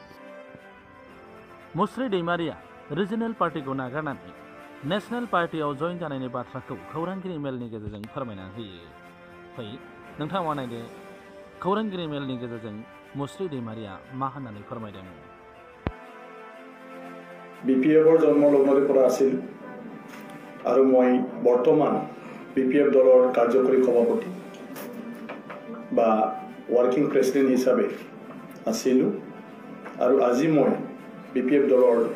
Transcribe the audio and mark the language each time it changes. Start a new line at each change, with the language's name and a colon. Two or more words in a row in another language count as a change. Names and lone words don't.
Bodo: मुस्रि दैमारिया
English: regional party
Bodo: नागारनानै
English: national party
Bodo: जइन जानायनि बाथ्राखौ खौरांगिरि मेलनि गेजेरजों फोरमायना होयो। फै नोंथाङा नायदो खौरांगिरि मेलनि गेजेरजों मुस्रि दैमारिया मा होननानै फोरमायदों।
Assamese: বিপিএফৰ জন্ম লগ্নৰে পৰা আছিল আৰু মই বৰ্তমান বিপিএফ দলৰ কাৰ্যকৰী সভাপতি বা
English: working president
Assamese: হিচাপে আছিলোঁ আৰু আজি মই বিপিএফ দলৰ